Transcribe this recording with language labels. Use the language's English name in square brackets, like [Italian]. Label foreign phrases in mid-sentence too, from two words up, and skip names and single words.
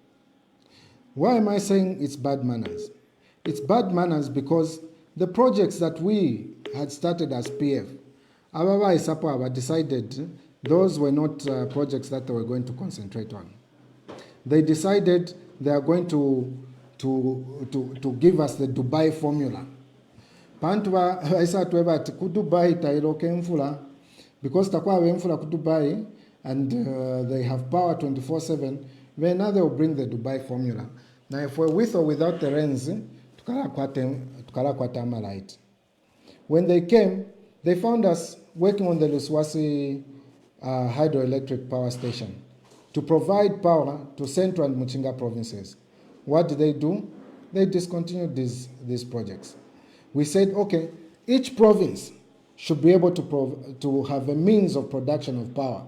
[English] Why am I saying it's bad manners? It's bad manners because the projects that we had started as PF, [Bemba] Ababa Isapo [English] decided those were not projects that they were going to concentrate on. They decided they are going to give us the Dubai formula. [Bemba] Pantuwa aisa tuweba ku Dubai tairoke mfula because takwa mfula ku Dubai [English] and they have power [Bemba] 24/7. [English] Then now they will bring the Dubai formula. Now if we're with or without the rains, [Bemba] tukala kwata light. [English] When they came, they found us working on the Luswasi hydroelectric power station to provide power to Central and Muchinga provinces. What did they do? They discontinued these projects. We said, okay, each province should be able to have a means of production of power.